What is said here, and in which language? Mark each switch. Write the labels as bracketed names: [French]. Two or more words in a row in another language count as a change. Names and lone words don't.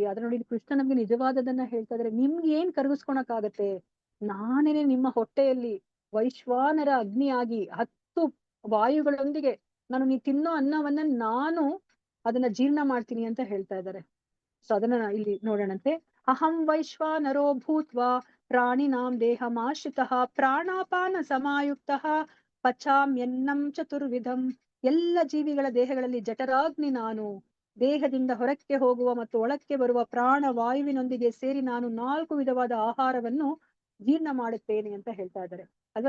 [Kannada] ಆದ್ರೆ ನೋಡಿ ಕೃಷ್ಣ ನಮ್ಗೆ ನಿಜವಾದದನ್ನ ಹೇಳ್ತಾ ಇದ್ರೆ, ನಿಮ್ಗೆ ಏನ್ ಕರ್ಗಿಸ್ಕೊಳಕ್ ಆಗತ್ತೆ, ನಾನೇನೆ ನಿಮ್ಮ ಹೊಟ್ಟೆಯಲ್ಲಿ ವೈಶ್ವಾನರ ಅಗ್ನಿಯಾಗಿ 10 ವಾಯುಗಳೊಂದಿಗೆ ನಾನು ನೀ ತಿನ್ನೋ ಅನ್ನವನ್ನ ನಾನು ಅದನ್ನ ಜೀರ್ಣ ಮಾಡ್ತೀನಿ ಅಂತ ಹೇಳ್ತಾ ಇದ್ದಾರೆ. ಸೊ ಅದನ್ನ ಇಲ್ಲಿ ನೋಡೋಣಂತೆ. [Sanskrit] ಅಹಂ ವೈಶ್ವಾನರೋ ಭೂತ್ವಾ ಪ್ರಾಣಿನಾಂ ದೇಹಮಾಶ್ರಿತಃ ಪ್ರಾಣಾಪಾನ ಸಮಾಯುಕ್ತಃ ಪಚಾಮ್ಯನ್ನಂ ಚತುರ್ವಿಧಂ. [Kannada] ಎಲ್ಲ ಜೀವಿಗಳ ದೇಹಗಳಲ್ಲಿ ಜಠರಾಗ್ನಿ ನಾನು, ದೇಹದಿಂದ ಹೊರಕ್ಕೆ ಹೋಗುವ ಮತ್ತು ಒಳಕ್ಕೆ ಬರುವ ಪ್ರಾಣ ವಾಯುವಿನೊಂದಿಗೆ ಸೇರಿ ನಾನು 4 ವಿಧವಾದ ಆಹಾರವನ್ನು ಜೀರ್ಣ ಮಾಡುತ್ತೇನೆ ಅಂತ ಹೇಳ್ತಾ ಇದ್ದಾರೆ ಅಲ್ವಾ.